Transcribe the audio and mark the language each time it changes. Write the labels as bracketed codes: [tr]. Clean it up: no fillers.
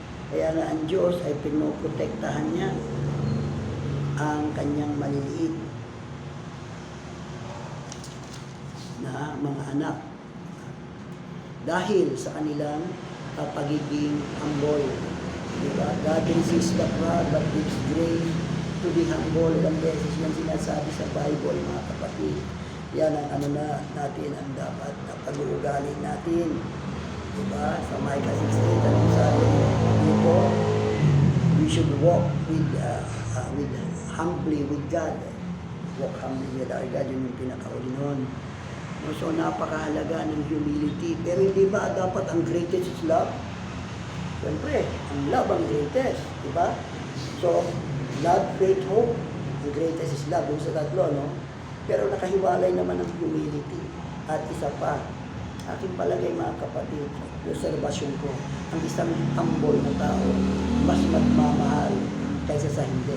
[tl] Kaya nga ang Diyos ay pinoprotektahan niya ang kanyang maliliit na mga anak dahil sa kanilang pagiging humble. Diba? [en] God resists the proud but gives grace to be humble. [tl] Ilang beses yan sinasabi sa Bible, mga kapatid. Yan ang natin ang dapat na pag-uugali natin. Diba? Sa Micah 6:8, ang sabi dito, [en] we should walk with humbly with God. Walk humbly with our God, [tl] yun yung pinakauli nun. So, napakahalaga ng humility. Pero hindi ba dapat ang greatest is love? Siyempre, ang love ang greatest. Diba? So, love, faith, hope. Ang greatest is love. Yung sa tatlo, no? Pero nakahiwalay naman ang humility. At isa pa, aking palagay mga kapatid, obserbasyon ko, ang isang humble na tao, mas magmamahal kaysa sa hindi.